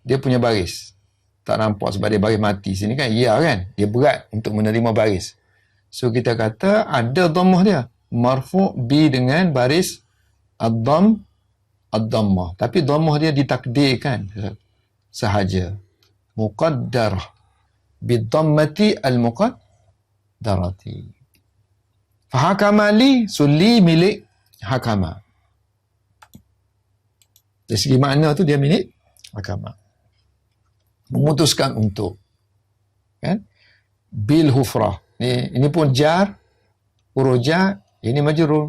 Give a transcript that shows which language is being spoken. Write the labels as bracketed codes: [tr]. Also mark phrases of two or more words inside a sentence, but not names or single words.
[ms] Dia punya baris. Tak nampak sebab dia baris mati. Sini kan, ya kan? Dia berat untuk menerima baris. So kita kata ada dhammah dia. [ar] مرفوع ب [ms] dengan baris ad-dhammah. Tapi dhammah dia ditakdirkan sahaja. Muqaddarah. [ar] بالضمة المقدرة. فحكم لي, [ms] so li milik hakama. Dari segi makna tu dia milik hakama. Memutuskan untuk. Kan? [ar] بالحفرة. [ms] Ini pun jar, huruf jar, ini majrur.